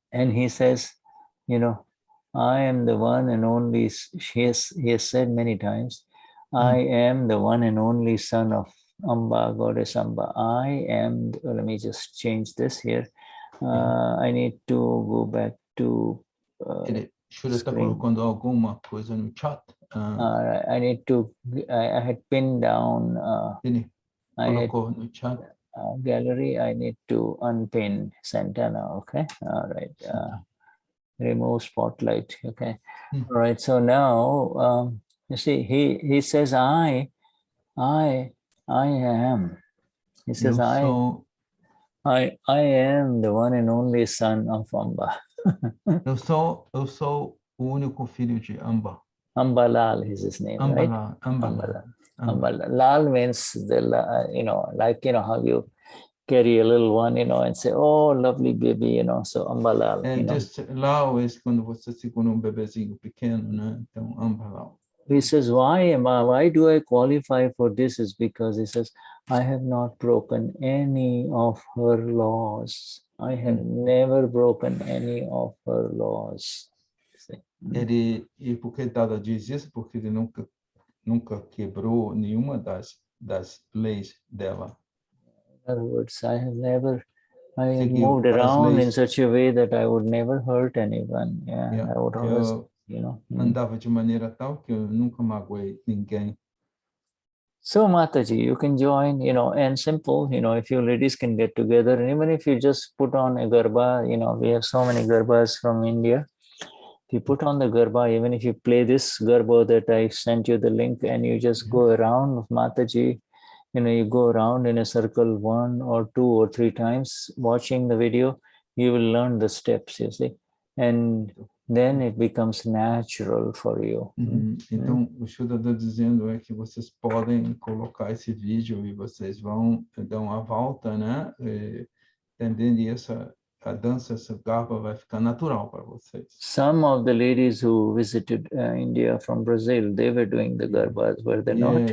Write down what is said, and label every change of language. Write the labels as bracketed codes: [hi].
[en] And he says, I am the one and only. He has said many times, I am the one and only son of Amba, goddess Amba. I am. Let me just change this here. I need to go back to. [pt] Shuddha está colocando alguma coisa no chat. [en] I need to. I had pinned down. I had no chat. Gallery. I need to unpin Santana. Okay. All right. Remove spotlight. Okay. All right. So now, you see, he says, I am. He says, I am the one and only son of Amba. [pt] eu sou o único filho de Amba. [en] Amba Lal is his name, right? Amba Lal. Lal means the how you carry a little one, and say, oh, lovely baby, so Amba Lal. Just Lal is [pt] quando você segura bebezinho pequeno, né? Então Amba Lal. [en] He says, why do I qualify for this? Is because he says, I have not broken any of her laws. I have never broken any of her laws. [pt] E porque Dada diz isso? Porque ele nunca quebrou nenhuma das leis dela. [en] In other words, I have moved around in such a way that I would never hurt anyone. I would always, [pt] andava de maneira tal que eu nunca magoei ninguém. [en] So Mataji, you can join, and simple, if you ladies can get together, and even if you just put on a garba, we have so many garbas from India. If you put on the garba, even if you play this garba that I sent you the link, and you just go around with Mataji, you go around in a circle 1 or 2 or 3 times, watching the video, you will learn the steps, you see, and then it becomes natural for you. [pt] Então, o Shuddha está dizendo que vocês podem colocar esse vídeo e vocês vão dar uma volta, né? Entendendo a dança, essa garba vai ficar natural para vocês. [en] Some of the ladies who visited India from Brazil, they were doing the garbas, were they not?